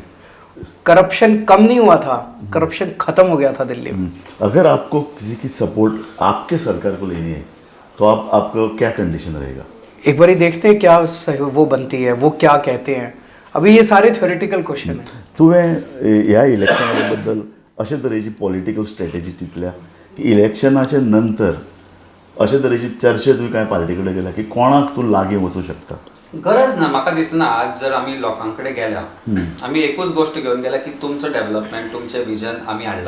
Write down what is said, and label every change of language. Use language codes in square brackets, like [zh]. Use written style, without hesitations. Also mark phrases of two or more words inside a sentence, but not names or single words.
[hi] करप्शन कम नहीं हुआ था, करप्शन खत्म हो गया था दिल्ली में। अगर आपको किसी की सपोर्ट आपके सरकार को लेनी है तो आपका क्या कंडीशन रहेगा? एक बार ही देखते हैं क्या वो बनती है, वो क्या कहते हैं। अभी ये सारे [en] theoretical question [hi] है। [kok] तुवें ह्या इलेक्शना बद्दल अशे तरेची [en] political strategy [kok] चिंतल्या की इलेक्शनाच्या नंतर अशे तरेची चर्चा तुवें काय पार्टी कडेन केल्या की कोणाक तूं लागीं वचूं शकता? गरज ना म्हाका दिसना. आज जर आमी लोकांकडे गेल्या, आमी एकूच गोष्ट घेवन गेल्या की तुमचं डेव्हलपमेंट, तुमचें विजन आमी हाडलां.